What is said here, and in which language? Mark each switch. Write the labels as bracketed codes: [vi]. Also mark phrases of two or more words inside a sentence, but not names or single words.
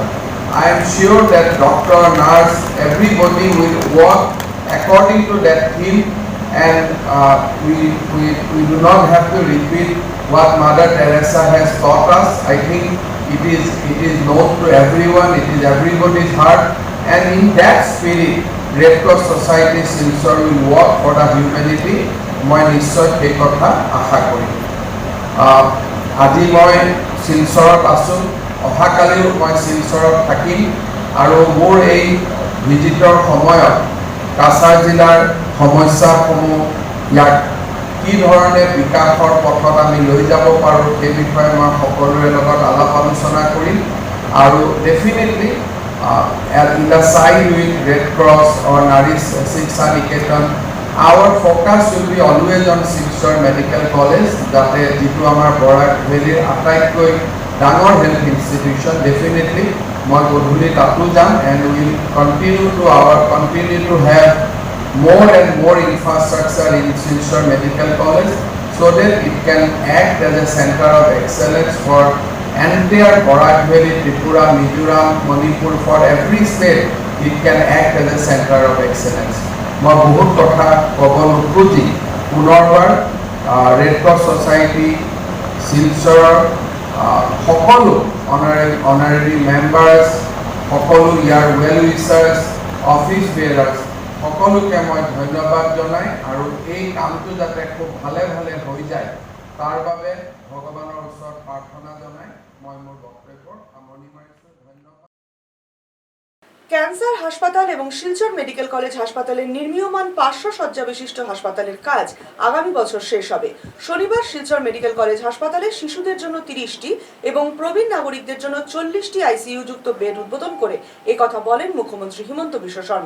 [en] I am sure that doctor, nurse, everybody will work according to that theme, and we do not have to repeat what Mother Teresa has taught us. I think it is known to everyone, it is everybody's heart, and in that spirit, Red Cross Society Silchar will work for the humanity. [as] মই নিশ্চয় সেই কথা আশা কৰিম। আজি মই শিলচৰত আছোঁ, অহাকালিও মই শিলচৰত থাকিম, আৰু মোৰ এই ভিজিটৰ সময়ত কাছাৰ জিলাৰ সমস্যাসমূহ, ইয়াক কি ধৰণে বিকাশৰ পথত আমি লৈ যাব পাৰোঁ সেই বিষয়ে মই সকলোৰে লগত আলাপ আলোচনা কৰিম। [en] আৰু ডেফিনেটলি in the side with Red Cross or Nari Shiksha Niketan, our focus will be always on Silchar Medical College, [as] যাতে যিটো আমাৰ বৰাক ভেলীৰ আটাইতকৈ ডাঙৰ [en] health institution, [as] ডেফিনেটলি মই গধূলি তাতো যাম, [en] and we will continue to have more and more infrastructure in Silchar Medical College so that it can act as a center of excellence for entire Barak Valley, Tripura, Mizoram, Manipur, for every state it can act as a center of excellence. [as] মই বহুত কথা ক'ব নোখোজি পুনৰবাৰ ৰেড ক্ৰছ ছ'চাইটি শিলচৰৰ সকলো [en] honorary members, [as] সকলো ইয়াৰ [en] well wishers, office bearers [as] সকলোকে মই ধন্যবাদ জনাই, আৰু এই কামটো যাতে খুব ভালে ভালে হৈ যায় তাৰ বাবে ভগৱানৰ ওচৰত প্ৰাৰ্থনা জনাই মই মোৰ বক্তব্যৰ সামৰণি মাৰিছোঁ। ধন্যবাদ। [bn] ক্যান্সার হাসপাতাল এবং শিলচর মেডিকেল কলেজ হাসপাতালের নির্মীয়মান 500 শয্যা বিশিষ্ট হাসপাতালের কাজ আগামী বছর শেষ হবে। শনিবার শিলচর মেডিকেল কলেজ হাসপাতালে শিশুদের জন্য 30টি এবং প্রবীণ নাগরিকদের জন্য 40টি আইসিইউ যুক্ত বেড উদ্বোধন করে একথা বলেন মুখ্যমন্ত্রী হিমন্ত বিশ্ব শর্মা।